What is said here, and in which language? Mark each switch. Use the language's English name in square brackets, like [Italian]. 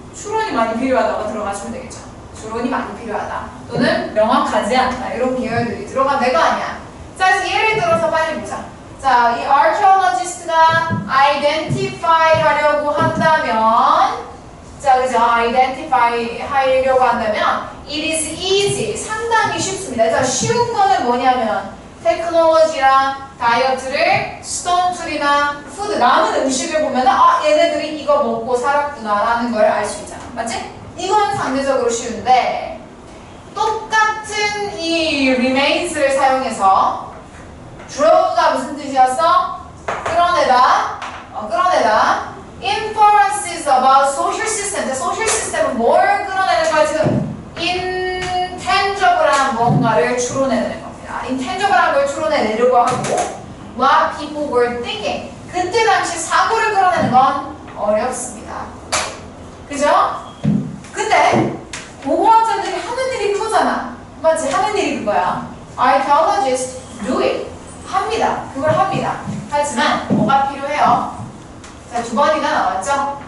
[Korean] 추론이 많이 필요하다고 들어가시면 되겠죠. 추론이 많이 필요하다. 또는 명확하지 않다. 이런 계열들이 들어간 데가 아니야. 자, 그래서 예를 들어서 빨리 보자. 자, 이 archaeologist가 identify 하려고 한다면, 자, 그죠? [English] identify [Korean] 하려고 한다면, [English] it is easy. [Korean] 상당히 쉽습니다. 자, 쉬운 거는 뭐냐면, 테크놀로지랑 다이어트를 스톤풀이나 푸드, 남은 음식을 보면, 아, 얘네들이 이거 먹고 살았구나 라는 걸 알 수 있잖아. 맞지? 이건 상대적으로 쉬운데, 똑같은 이 remains를 사용해서 draw가 무슨 뜻이었어? 끌어내다. 끌어내다. [English] Inferences about social system. [Korean] social system은 뭘 끌어내는 거야? 지금 intangible한 뭔가를 추론해내는 겁니다. intangible한 걸 추론해내려고 하고 [English] what people were thinking. [Korean] 그때 당시 사고를 끌어내는 건 어렵습니다. 그죠? 근데 고고학자들이 하는 일이 그거잖아. 맞지? 하는 일이 그거야. [English] Archaeologists do it. [Korean] 합니다. 그걸 합니다. 하지만 뭐가 필요해요? 자, 2번이나 나왔죠?